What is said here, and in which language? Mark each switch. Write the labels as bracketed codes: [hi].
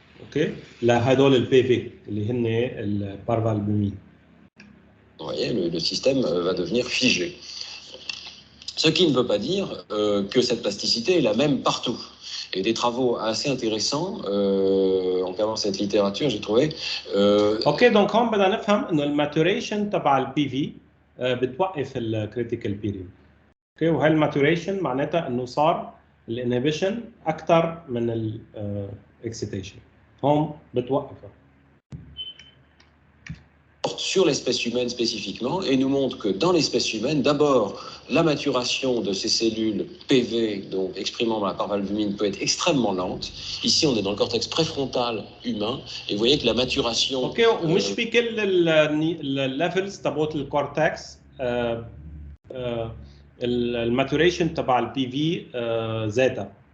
[ar] اوكي لهدول البي في اللي هن البارفالبومين. [fr] Vous voyez, le système va devenir figé. Ce qui ne veut pas dire que cette plasticité est la même partout. Et des travaux assez intéressants en regardant cette littérature, j'ai trouvé. [ar] اوكي دونك هون بدنا نفهم انه الماتوريشن تبع البي في بتوقف الكريتيكال بيريود. اوكي وهي الماتوريشن معناتها انه صار الانهبيشن اكثر من الاكسيتيشن. هون بتوقفها. [fr] Sur l'espèce humaine spécifiquement, et nous montre que dans l'espèce humaine, d'abord, la maturation de ces cellules PV, donc exprimant la parvalbumine, peut être extrêmement lente. Ici, on est dans le cortex préfrontal humain, et vous voyez que la maturation... [ar] اوكي ومش في كل الليفلز تبعت الكورتكس الماتوريشن تبع البي في زاتا.